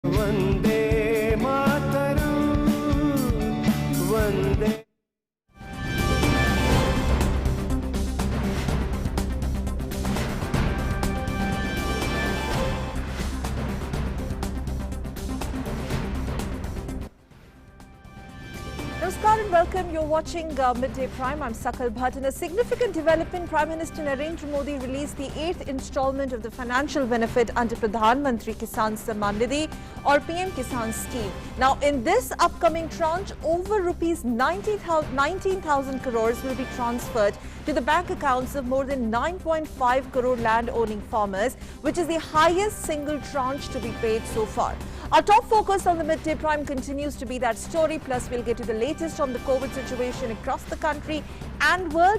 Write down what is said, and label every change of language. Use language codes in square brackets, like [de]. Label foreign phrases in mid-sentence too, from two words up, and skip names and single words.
[hi] वंदे मातरम, वंदे। [en] Namaskar and welcome. You're watching Midday Prime. I'm Sakal Bhatt. In a significant development, Prime Minister Narendra Modi released the 8th installment of the financial benefit under Pradhan Mantri Kisan Samman Nidhi or PM Kisan scheme. Now, in this upcoming tranche, over rupees 19,000 crores will be transferred to the bank accounts of more than 9.5 crore land-owning farmers, which is the highest single tranche to be paid so far. Our top focus on the Midday Prime continues to be that story, plus we'll get to the latest on the COVID situation across the country and world.